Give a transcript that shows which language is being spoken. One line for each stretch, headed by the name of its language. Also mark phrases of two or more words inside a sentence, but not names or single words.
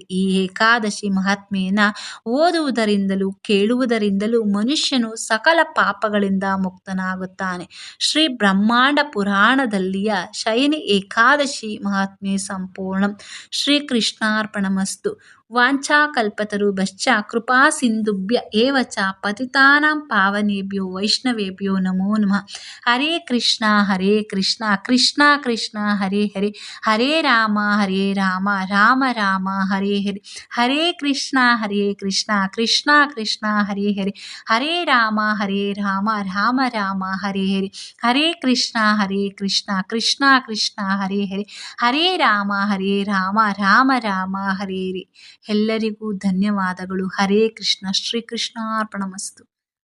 Kannada: ಈ ಏಕಾದಶಿ ಮಹಾತ್ಮೆಯನ್ನ ಓದುವುದರಿಂದಲೂ ಕೇಳುವುದರಿಂದಲೂ ಮನುಷ್ಯನು ಸಕಲ ಪಾಪಗಳಿಂದ ಮುಕ್ತನಾಗುತ್ತಾನೆ. ಶ್ರೀ ಬ್ರಹ್ಮಾಂಡ ಪುರಾಣದಲ್ಲಿಯ ಶಯನಿ ಏಕಾದಶಿ ಮಹಾತ್ಮೆ ಸಂಪೂರ್ಣಂ. ಶ್ರೀಕೃಷ್ಣಾರ್ಪಣಮಸ್ತು.
Sanskrit: ವಾಂಛಾಕಲ್ಪತರುಭ್ಯಶ್ಚ ಕೃಪಾ ಸಿಂಧುಭ್ಯ ಏವ ಚ ಪತಿತಾನಾಂ ಪಾವನೇಭ್ಯೋ ವೈಷ್ಣವೇಭ್ಯೋ ನಮೋ ನಮಃ. ಹರೇ ಕೃಷ್ಣ ಕೃಷ್ಣ ಕೃಷ್ಣ ಹರೇ ಹರೇ, ಹರೇ ರಾಮ ರಾಮ ರಾಮ ಹರೇ ಹರೇ. ಹರೇ ಕೃಷ್ಣ ಕೃಷ್ಣ ಕೃಷ್ಣ ಹರೇ ಹರೇ, ಹರೇ ರಾಮ ರಾಮ ರಾಮ ಹರೇ ಹರೇ. ಹರೇ ಕೃಷ್ಣ ಕೃಷ್ಣ ಕೃಷ್ಣ ಹರೇ ಹರೇ, ಹರೇ ರಾಮ ರಾಮ ರಾಮ ಹರೇ ಹರೇ.
Kannada: ಎಲ್ಲರಿಗೂ ಧನ್ಯವಾದಗಳು. ಹರೇ ಕೃಷ್ಣ. ಶ್ರೀಕೃಷ್ಣಾರ್ಪಣಮಸ್ತು.